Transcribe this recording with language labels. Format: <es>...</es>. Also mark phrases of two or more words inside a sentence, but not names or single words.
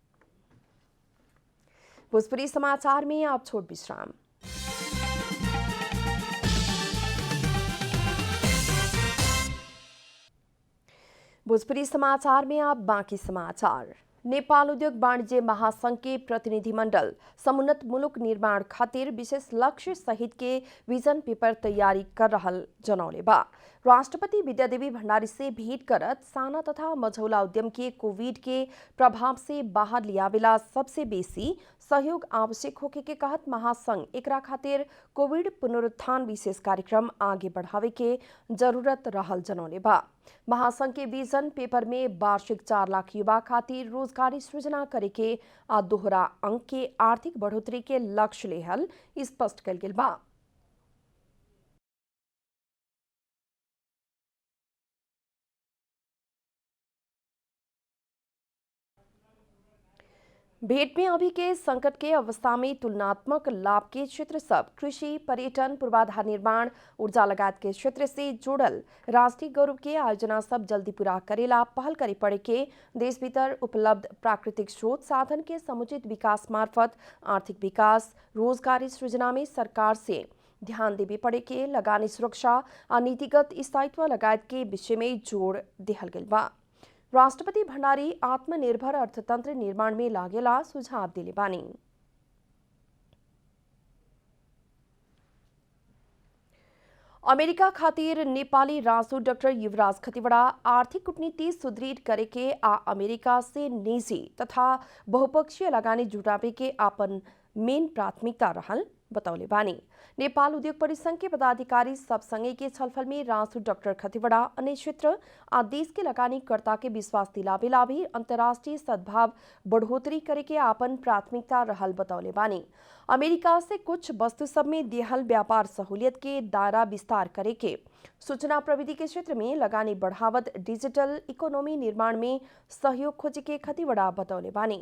<bho>भोजपुरी समाचार में आप छोट विश्राम। भोजपुरी समाचार में आप बाकी समाचार। नेपाल उद्योग वाणिज्य महासंघ के प्रतिनिधिमंडल समुन्नत मुलुक निर्माण खातिर विशेष लक्ष्य सहित के विजन पेपर तैयारी कर रहल जनौले बा। राष्ट्रपति विद्यादेवी भण्डारी से भेंट करत साना तथा मझौला उद्यम के कोविड के प्रभाव से बाहर लियावेला सबसे बेसी सहयोग आवश्यक होके के कहत महासंघ एकरा खातिर कोविड पुनरुत्थान विशेष कार्यक्रम आगे बढ़ावे के जरूरत रहल जनौले बा। महासंघ के विजन पेपर में वार्षिक 4 लाख युवा खातिर रोजगारी सृजना करे के आ दोहरा अंक के आर्थिक बढ़ोतरी के लक्ष्य लेहल स्पष्ट कल गेल बा। भेंट में अभी के संकट के अवस्था में तुलनात्मक लाभ के क्षेत्र सब कृषि पर्यटन पूर्वाधार निर्माण ऊर्जा लगायत के क्षेत्र से जुड़ल राष्ट्रीय गौरव के आयोजना सब जल्दी पूरा करेला पहल करे पड़े के देश भीतर उपलब्ध प्राकृतिक स्रोत साधन के समुचित विकास मार्फत आर्थिक विकास रोजगारी सृजना में सरकार से ध्यान देवे पड़े के लगानी सुरक्षा और नीतिगत स्थायित्व लगायत के विषय में जोड़ दिहल गेल बा। राष्ट्रपति भण्डारी आत्मनिर्भर अर्थतंत्र निर्माण में लागेला सुझाव दिले बानी। अमेरिका खातिर नेपाली राजदूत डाक्टर युवराज खतिवड़ा आर्थिक कूटनीति सुदृढ़ करे के आ अमेरिका से निजी तथा बहुपक्षीय लगानी जुटावे के आपन मेन प्राथमिकता रहल बतौले बानी। नेपाल उद्योग परिसंघ के पदाधिकारी सब संगे के छलफल में राजदूत डाक्टर खतिवड़ा अन्य क्षेत्र आ देश के लगानीकर्ता के विश्वास दिलावेला भी अंतर्राष्ट्रीय सद्भाव बढ़ोतरी करे के आपन प्राथमिकता रहल बतौले बानी। अमेरिका से कुछ वस्तु सब में देहल व्यापार सहूलियत के दायरा विस्तार करे के सूचना प्रविधि के क्षेत्र में लगानी बढ़ावत</bho> <en>digital economy</en> <bho>निर्माण में सहयोग खोजे के खतिवड़ा बतौले बानी।</bho>